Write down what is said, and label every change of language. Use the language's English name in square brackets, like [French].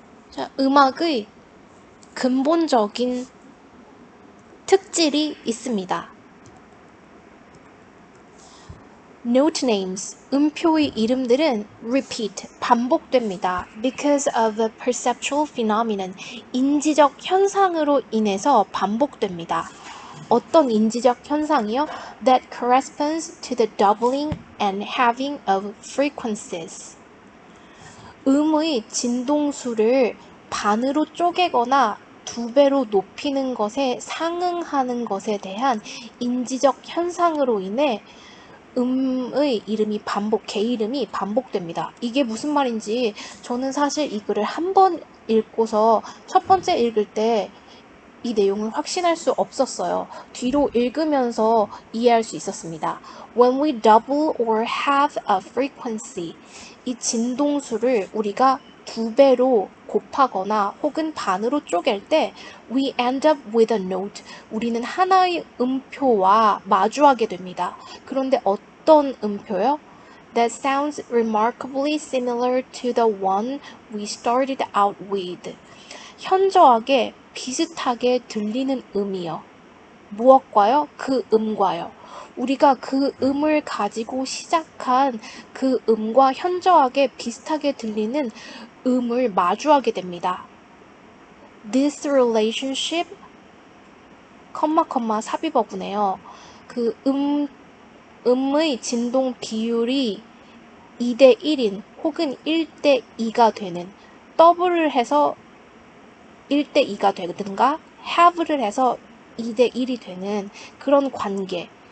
[Korean] 자, 음악의 근본적인 특질이 있습니다. [English] Note names, [Korean] 음표의 이름들은 [English] repeat, [Korean] 반복됩니다. [English] Because of a perceptual phenomenon, [Korean] 인지적 현상으로 인해서 반복됩니다. 어떤 인지적 현상이요? [English] That corresponds to the doubling and halving of frequencies. [Korean] 음의 진동수를 반으로 쪼개거나 두 배로 높이는 것에 상응하는 것에 대한 인지적 현상으로 인해 음의 이름이 개 이름이 반복됩니다. 이게 무슨 말인지 저는 사실 이 글을 한 번 읽고서 첫 번째 읽을 때 이 내용을 확신할 수 없었어요. 뒤로 읽으면서 이해할 수 있었습니다. [English] When we double or halve a frequency, [Korean] 이 진동수를 우리가 두 배로 곱하거나 혹은 반으로 쪼갤 때 [English] we end up with a note. [Korean] 우리는 하나의 음표와 마주하게 됩니다. 그런데 어떤 음표요? [English] That sounds remarkably similar to the one we started out with. [Korean] 현저하게 비슷하게 들리는 음이요. 무엇과요? 그 음과요. 우리가 그 음을 가지고 시작한 그 음과 현저하게 비슷하게 들리는 음을 마주하게 됩니다. [English] This relationship, [Korean] 삽입어구네요. 그 음의 진동 비율이 2대 1인 혹은 1대 2가 되는, 더블을 해서 1대 2가 되든가 have를 해서 2대 1이 되는 그런 관계.